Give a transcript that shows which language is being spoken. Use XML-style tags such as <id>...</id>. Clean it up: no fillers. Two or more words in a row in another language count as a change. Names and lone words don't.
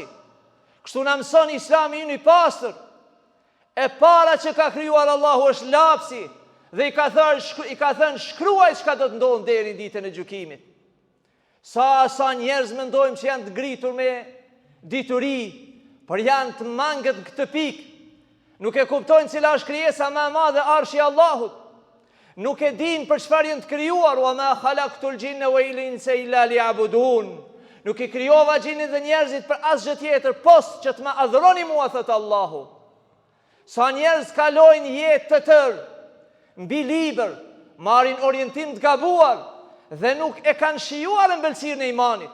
<sq>Kështu na mëson Islami ynë i pastër. E para që ka krijuar Allahu është lapsi dhe i ka thënë shkruaj çka do të ndodhë deri në ditën e gjykimit. Sa njerëz mendojmë që janë të ngritur me dituri, por janë të mangët në këtë pikë. Nuk e kuptojnë cila është krijesa më e madhe, arshi i Allahut. Nuk e dinë për çfarë janë të krijuar,</sq> <ar>وما خلقت الجن والإنس إلا ليعبدون.</ar> <sq>Nuk i krijova gjinin dhe njerëzit për asgjë tjetër, post që të më adhuroni mua, thot Allahu. Sa njerëz kalojnë jetë të tërë, mbi libër, marrin orientim të gabuar dhe nuk e kanë shijuar ëmbëlsirën e imanit.</sq>